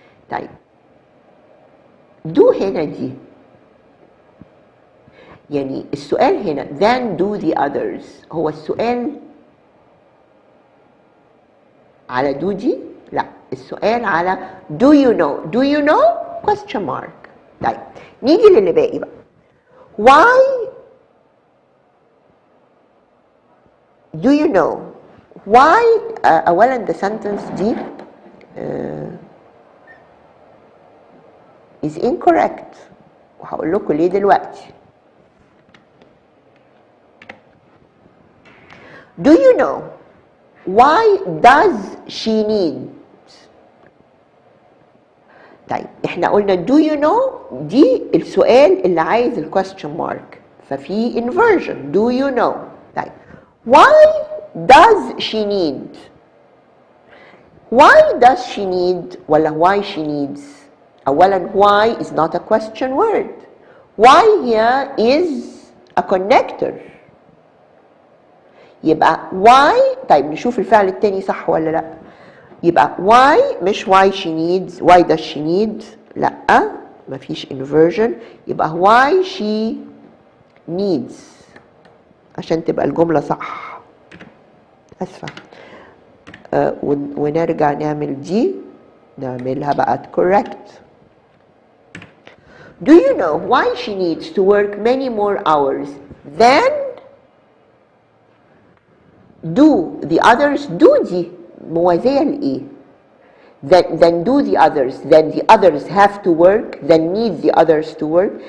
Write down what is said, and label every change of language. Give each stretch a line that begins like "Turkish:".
Arabic: طيب do هنا دي يعني السؤال هنا
English: than do the others
Arabic: هو السؤال على do دي؟ لا السؤال على
English: do you know. do you know question mark.
Arabic: طيب نيجي للي باقي بقى.
English: why do you know why
Arabic: أولا
English: the sentence دي is incorrect
Arabic: وهقول لكم ليه دلوقتي.
English: Do you know why does she need؟
Arabic: طيب احنا قلنا
English: do you know
Arabic: دي السؤال اللي عايز الكويستشن مارك ففي
English: inversion do you know. طيب why does she need؟ why does she need
Arabic: ولا
English: why she needs؟
Arabic: أولا
English: why is not a question word. why here is a connector.
Arabic: يبقى why طيب نشوف الفعل التاني صح ولا لا. يبقى why مش
English: why she needs why does she need
Arabic: لا مفيش inversion. يبقى
English: why she needs
Arabic: عشان تبقى الجملة صح. أسفة. ونرجع نعمل دي، نعملها بقى correct.
English: Do you know why she needs to work many more hours than do the others؟ do
Arabic: دي موازية لإيه؟
English: then do the others, then the others have to work, then need the others to work.